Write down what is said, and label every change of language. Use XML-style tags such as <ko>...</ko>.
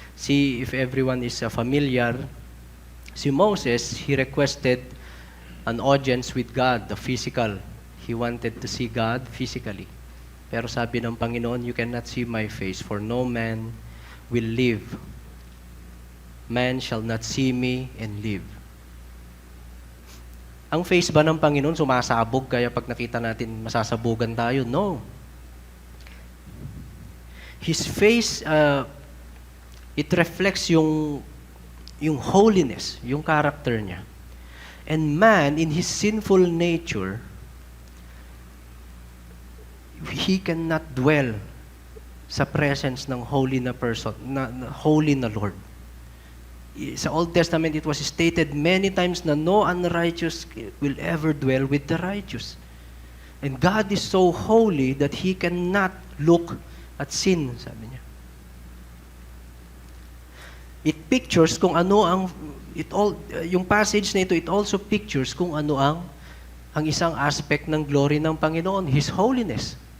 <en>See, if everyone is familiar, si Moses, he requested an audience with God, the physical. He wanted to see God physically.</en> <tl>Pero sabi ng Panginoon,</tl> <en>you cannot see my face, for no man will live. Man shall not see me and live.</en> <tl>Ang face ba ng Panginoon sumasabog, kaya pag nakita natin masasabugan tayo?</tl> <en>No. His face, it reflects yung holiness, yung character niya. And man, in his sinful nature, he cannot dwell sa presence ng holy na person, holy na Lord. Sa Old Testament, it was stated many times na no unrighteous will ever dwell with the righteous. And God is so holy that He cannot look at sin,</en> <tl>sabi niya.</tl> <en>It pictures</en> <tl>kung ano yung passage na ito,</tl> <en>it also pictures kung ano ang isang aspect ng glory ng Panginoon, His holiness.</en>